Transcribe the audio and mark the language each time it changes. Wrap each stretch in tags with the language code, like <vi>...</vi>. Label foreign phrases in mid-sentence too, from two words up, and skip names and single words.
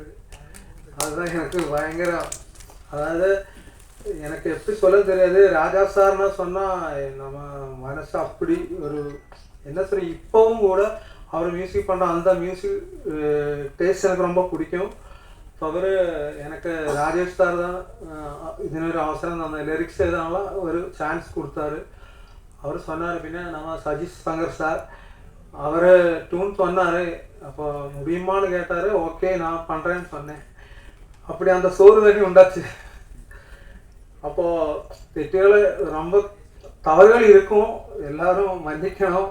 <ta>அதுதான் எனக்கு பயங்கர, அதாவது எனக்கு எப்படி சொல்ல தெரியாது. ராஜா சார்னா சொன்னால் நம்ம மனசு அப்படி ஒரு என்ன சொல்ற, இப்போவும் கூட அவர் மியூசிக் பண்ணுற அந்த</ta> <en>music taste</en> <ta>எனக்கு ரொம்ப பிடிக்கும். தவிர எனக்கு ராஜேஷ் சார் தான்</ta> <ml>ഇതിനൊരു അവസരം തന്ന, ലിറിക്സ് എഴുതാനുള്ള ഒരു ചാൻസ് കൊടുത്താரு.</ml> <ta>அவர் சொன்னார். பின்ன நம்ம சஜித் சங்கர் சார் அவர் டியூன் சொன்னார். அப்போ முடியுமான்னு கேட்டார். ஓகே நான் பண்ணுறேன்னு சொன்னேன். அப்படி அந்த சோறு தண்ணி உண்டாச்சு. அப்போது தெற்றுகள் ரொம்ப தவறுகள் இருக்கும், எல்லாரும் மன்னிக்கணும்.</ta>